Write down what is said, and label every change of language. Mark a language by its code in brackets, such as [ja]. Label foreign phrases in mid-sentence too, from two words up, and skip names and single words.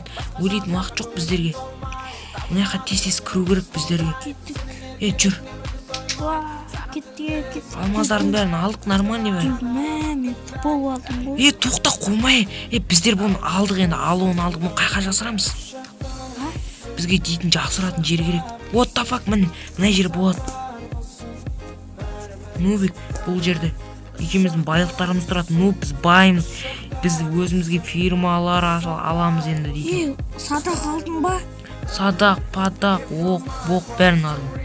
[kk] Ойлайтын уақыт жоқ біздерге. Мына жаққа тез кіру керек біздерге. Кеттік. Жүр. Кеттік. Алмаздардың бәрін алдық, нормальный бәрі. Мен болып алдым ғой. Тоқта қоймай. Біздер бұны алдық енді, алуын алдық, бұны қайқа жасырамыз? Бізге дейтін жақсыратын жер керек. [en] What the fuck, [kk] мына жер болады. Нубик, бұл жерде екеуміздің байлықтарымыз тұрады. Біз баймыз. Біз өзімізге фирмалар аламыз енді дейтін. Садақ алдың ба? Садақ, падақ, оқ, боқ бәрін алдым.